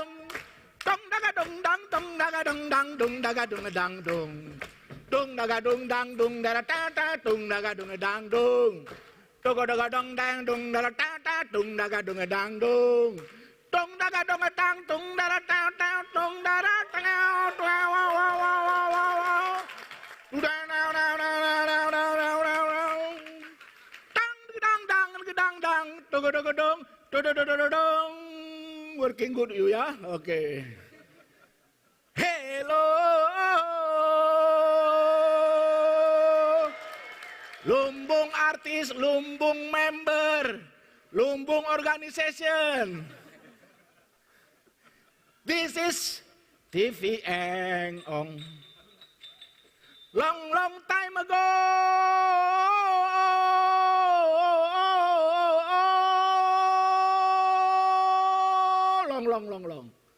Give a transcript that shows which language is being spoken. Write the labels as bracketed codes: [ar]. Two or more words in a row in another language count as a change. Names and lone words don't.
[en] Dum daga dum dang dum daga dum dang dum daga dum dang dum. Dum daga dum dang dum dara ta ta dum daga dum dang dum. Dogo dogo dum dang dum dara ta ta dum daga dum dang dum. Dum daga dum dang dum dara ta ta dum dara ta ta. Working good you ya? Okay. Hello, [id] lumbung artis, lumbung member, lumbung organization. [en] This is TV Eng Ong. Long time ago. Long.